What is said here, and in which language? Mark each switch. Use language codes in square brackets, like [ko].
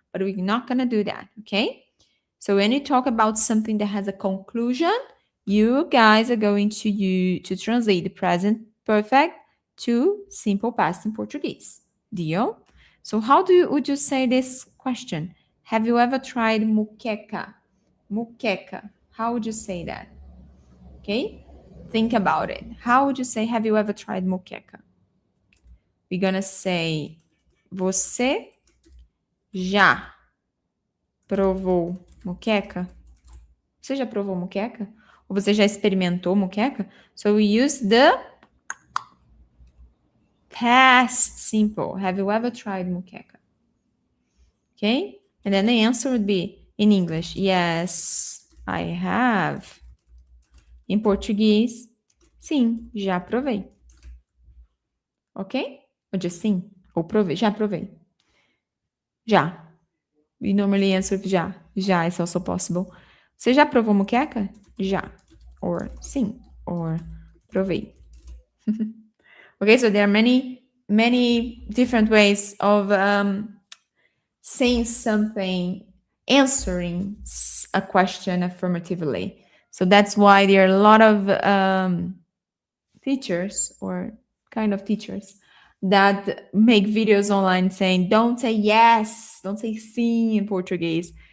[en] But we're not going to do that, okay? So when you talk about something that has a conclusion, you guys are going to translate the present perfect to simple past in Portuguese. Deal? So how would you say this question? Have you ever tried muqueca? Muqueca. How would you say that? Okay? Think about it. How would you say, have you ever tried muqueca? We're gonna say, [pt] você já provou muqueca? Você já provou muqueca? Ou você já experimentou muqueca? [en] So we use the past simple. Have you ever tried muqueca? Okay? And then the answer would be in English, yes, I have. [pt] Em português, sim, já provei. Ok? Ou just sim, ou provei, já provei. Já. [en] We normally answer with já. [pt] Já [en] is also possible. [pt] Você já provou moqueca? Já. Or sim. Or Provei. [en] Okay, so there are many different ways of saying something, answering a question affirmatively. So that's why there are a lot of teachers or kind of teachers that make videos online saying don't say yes, don't say sim in Portuguese.